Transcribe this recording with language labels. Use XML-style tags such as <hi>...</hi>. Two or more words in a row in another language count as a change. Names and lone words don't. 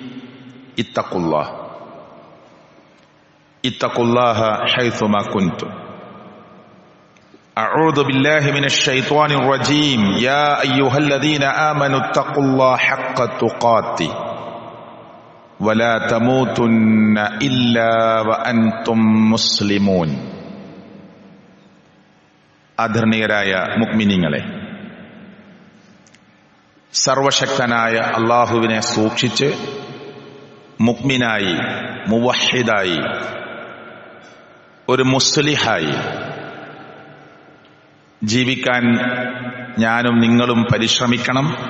<ar>اتقوا الله حيثما كنتم أعوذ بالله من الشيطان الرجيم يا أيها الذين آمنوا اتقوا الله حق تقاته ولا تموتن إلا وأنتم مسلمون</ar> <ml>ആദരണീയരായ മുഅ്മിനീങ്ങളെ, സർവശക്തനായ അല്ലാഹുവിനെ സൂക്ഷിച്ച് മുഅ്മിനായി, മുവഹ്ഹിദായി, ഒരു മുസ്ലിഹായി ജീവിക്കാൻ ഞാനും നിങ്ങളും പരിശ്രമിക്കണം.</ml>